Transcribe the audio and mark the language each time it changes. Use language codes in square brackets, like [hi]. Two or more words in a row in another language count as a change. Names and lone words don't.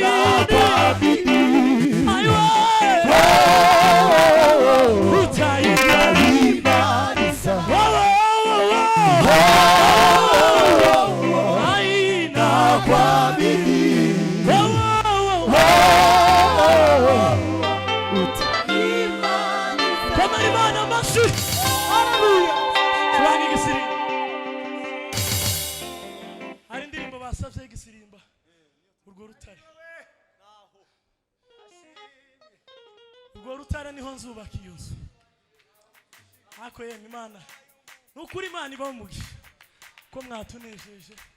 [sw] nakuamini. Ai, wewe. Wewe, Utai- utaimaliza. Wewe, Wewe, ai, nakuamini. wewe. Wewe, utaimaliza. [rw] Koma Imana amashyi. Hallelujah. Turange igisirimba. Hari indirimbo basavye y'igisirimba. Urwo rutare. Urwo rutare niho nzubaka iyo nzu. Ariko yemwe Imana, ni ukuri Imana ibahe umugisha ko mwatunejeje.